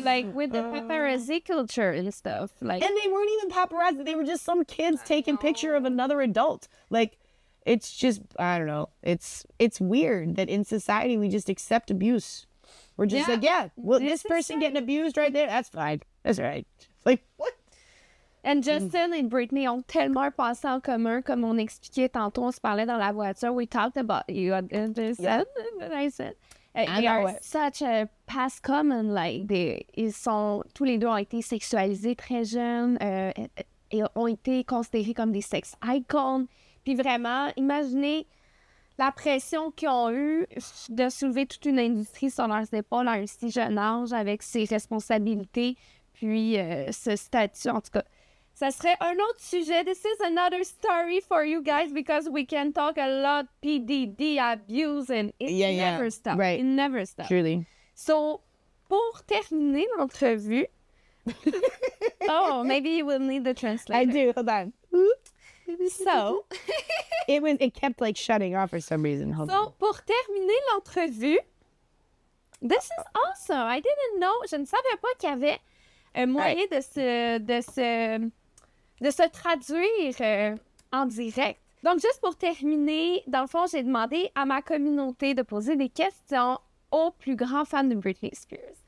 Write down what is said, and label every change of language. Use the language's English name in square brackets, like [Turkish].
[English] Like, with the paparazzi culture and stuff. Like, and they weren't even paparazzi. They were just some kids taking picture of another adult. Like, it's just, I don't know. It's weird that in society we just accept abuse. We're just like, yeah, well, this person getting abused right there, that's fine. That's right. Like, what? [French] And Justin et Britney ont tellement passé en commun, comme on expliquait tantôt, on se parlait dans la voiture. [English] We talked about, you understand what I said? They are such a past common, like, [French] tous les deux ont été sexualisés très jeunes, et ont été considérés comme des sex icons. Puis vraiment, imaginez la pression qu'ils ont eue de soulever toute une industrie sur leurs épaules à un si jeune âge, avec ses responsabilités, puis ce statut, en tout cas. Ça serait un autre sujet. [English] This is another story for you guys, because we can talk a lot PDD, abuse, and it never stops. Right. It never stops. Truly. So, [French] pour terminer l'entrevue, [English] oh, maybe you will need the translator. I do. Hold on. So, it kept like shutting off for some reason. Hold on. [French] pour terminer l'entrevue, [English] this is awesome. I didn't know. [French] Je ne savais pas qu'il y avait un moyen de se traduire en direct. Donc, juste pour terminer, dans le fond, j'ai demandé à ma communauté de poser des questions aux plus grands fans de Britney Spears.